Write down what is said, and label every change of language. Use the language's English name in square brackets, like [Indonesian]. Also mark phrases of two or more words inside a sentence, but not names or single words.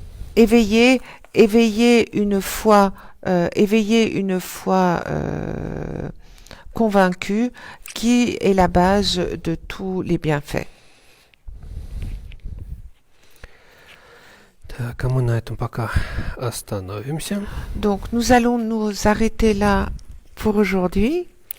[French] éveiller une foi convaincue qui est la base de tous les bienfaits. [Russian] Так, а мы на этом пока остановимся. [French] Donc nous allons nous arrêter là pour aujourd'hui.